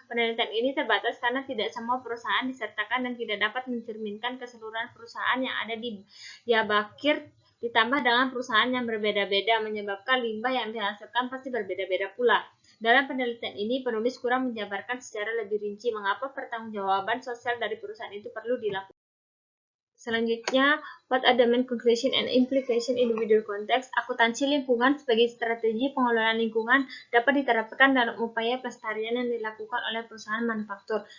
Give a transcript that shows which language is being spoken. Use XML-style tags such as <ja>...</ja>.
<id>Penelitian ini terbatas karena tidak semua perusahaan disertakan dan tidak dapat mencerminkan keseluruhan perusahaan yang ada di Diyarbakir, ditambah dengan perusahaan yang berbeda-beda, menyebabkan limbah yang dihasilkan pasti berbeda-beda pula. Dalam penelitian ini, penulis kurang menjabarkan secara lebih rinci mengapa pertanggungjawaban sosial dari perusahaan itu perlu dilakukan. Selanjutnya,</id> <en>what are the main conclusion and implication in individual context?</en> <id>Akuntansi lingkungan sebagai strategi pengelolaan lingkungan dapat diterapkan dalam upaya pelestarian yang dilakukan oleh perusahaan manufaktur.</id>